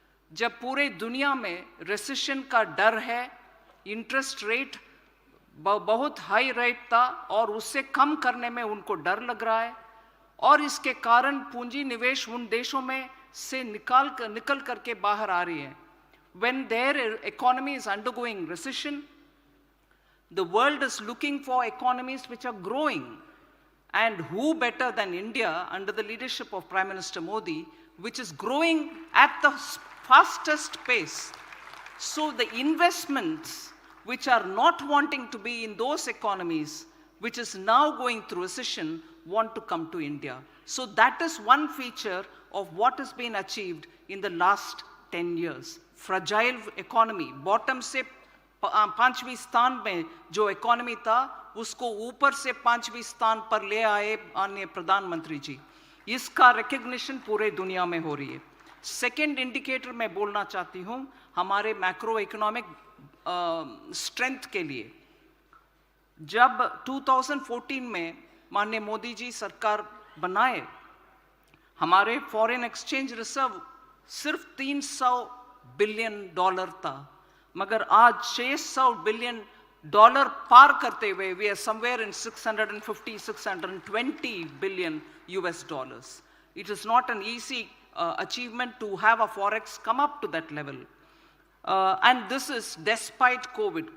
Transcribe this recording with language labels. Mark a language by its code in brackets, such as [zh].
[hi] जब पूरे दुनिया में रिसेशन का डर है, इंटरेस्ट रेट बहुत हाई रेट था और उससे कम करने में उनको डर लग रहा है और इसके कारण पूंजी निवेश उन देशों में से निकल करके बाहर आ रही है। [en] When their economy is undergoing recession, the world is looking for economies which are growing. And who better than India under the leadership of Prime Minister Modi, which is growing at the fastest pace. So the investments which are not wanting to be in those economies, which is now going through recession, want to come to India. So that is one feature of what has been achieved in the last 10 years. Fragile economy, bottom [hi] से 5वीं स्थान में जो economy था उसको ऊपर से 5वीं स्थान पर ले आए माननीय प्रधानमंत्री जी। इसका रिकग्निशन पूरे दुनिया में हो रही है। सेकेंड इंडिकेटर मैं बोलना चाहती हूँ हमारे मैक्रो इकोनॉमिक स्ट्रेंथ के लिए। जब 2014 में माननीय मोदी जी सरकार बनाए, हमारे फॉरेन एक्सचेंज रिजर्व सिर्फ $300 बिलियन था, मगर आज $600 बिलियन पार करते हुए [en] we are somewhere in [hi] 650-620 billion US. [en] It is not an easy achievement to have a forex come up to that level. And this is despite COVID.